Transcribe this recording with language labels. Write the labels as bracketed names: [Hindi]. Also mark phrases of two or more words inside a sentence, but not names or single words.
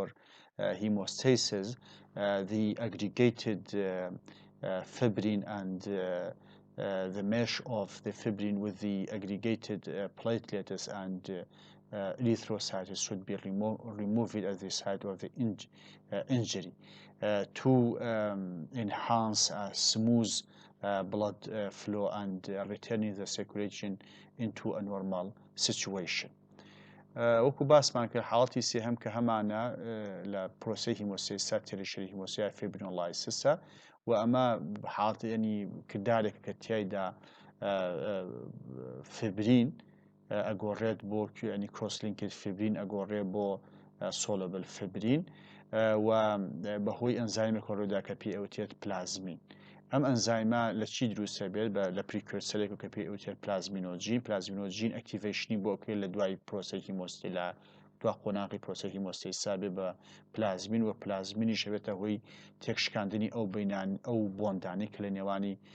[English] hemostasis, the aggregated fibrin and the mesh of the fibrin with the aggregated platelets and erythrocytes should be removed at the site of the injury to enhance a smooth blood flow and returning the circulation into a normal situation. [Central Kurdish] وەکو باسمان کرد حاڵەتی سێهەم کە هەمانە لە پرۆسەی هیمۆستاسیس تێریشەری هیمۆستاسیس فیبرینۆلایسیسە و ئەمە حاڵەتی ینی کردارێک کە تیایدا فیبرین ئەگۆڕێت بۆ ینی [English] crosslinked fibrin [Central Kurdish] ئەگۆڕێت بۆ [English] soluble fibrin [Central Kurdish] و بەهۆی ئەنزایمێک ڕوودا کە پێی ئەوتێت پلازمین ئەم ئەنزایمە لە چی دروستە بێت لە پریکورسەرێک کە پێی ئەوتێت پلازمینۆجین ئەکتیڤێشنی بۆ کرێت لە دوای پرۆسەی هیمۆستی لە دوا قۆناغی پرۆسەی هیمۆستاسیسا بێ بە پلازمین و پلازمینیش بێتە هۆی تێکشکاندنی ئەو بۆندانەی کە لە نێوانی